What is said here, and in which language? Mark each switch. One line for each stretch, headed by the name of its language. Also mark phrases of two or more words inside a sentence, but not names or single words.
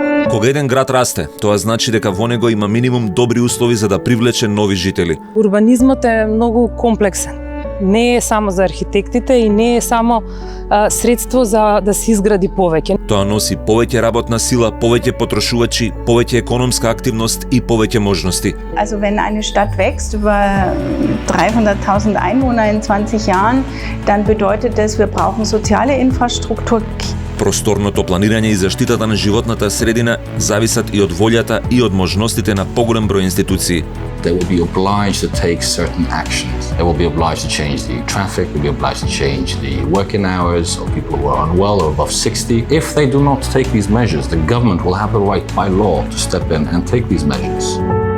Macedonian: Кога еден град расте, тоа значи дека во него има минимум добри услови за да привлече нови жители. Урбанизмот е многу комплексен. Не е само за архитектите и не е само средство за да се изгради повеќе. Тоа носи повеќе работна сила, повеќе потрошувачи, повеќе економска активност и повеќе можности.
German: Also wenn eine Stadt wächst über 300.000 Einwohner in 20 Jahren, dann bedeutet das, wir brauchen soziale Infrastruktur.
Macedonian: Просторното планирање и заштитата на животната средина зависат и од волјата и од можностите на поголем број институции.
English: They will be obliged to take certain actions. They will be obliged to change the traffic, they will be obliged to change the working hours of people who are unwell or above 60. If they do not take these measures, the government will have the right by law to step in and take these measures.